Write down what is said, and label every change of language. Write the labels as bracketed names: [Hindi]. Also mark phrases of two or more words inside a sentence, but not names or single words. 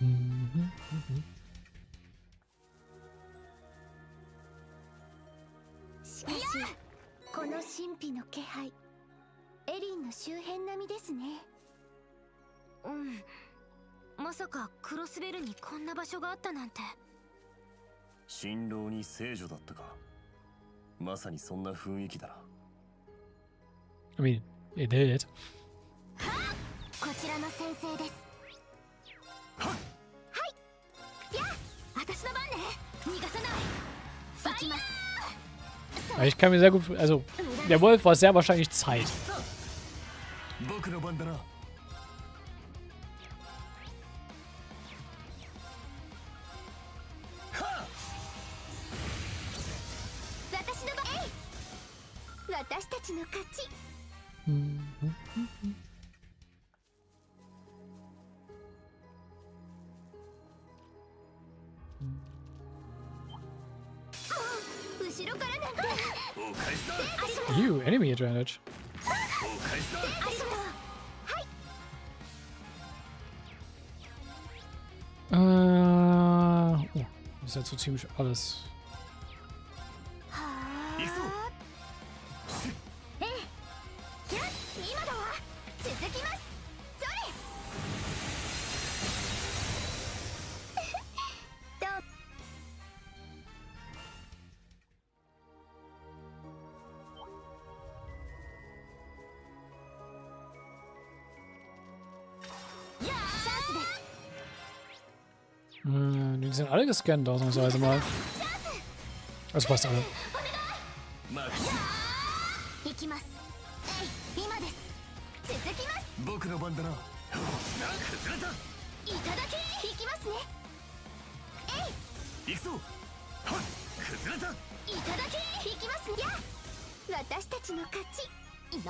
[Japanese] しかし、この神秘の気配、エリンの周辺並みですね。うん。まさかクロスベルにこんな場所があったなんて。新郎に聖女だったか。まさにそんな雰囲気だな。 [English] I mean, it did. [Japanese] こちらの先生です。はい。いや、私の番ね。逃がさない。行きます。 [German] Ich kann mir sehr gut... Also, der Wolf war sehr wahrscheinlich Zeit. [Japanese] 僕の番だな。私の番。私たちの勝ち。後ろからなんて。 [English] You, enemy advantage. [Japanese] ありがとう。はい。 [German] Oh, das ist jetzt so ziemlich alles. [Japanese] はあ。ええ。いや、今だわ。続きます。それ。どう。 [German] Die sind alle gescannt, ausnahmsweise mal. Also fast alle. [Japanese] 行きます。今です。続きます。僕の番だな。いただき。行きますね。行くぞ。崩れた。いただき。行きますね。いや、私たちの勝ち。よし。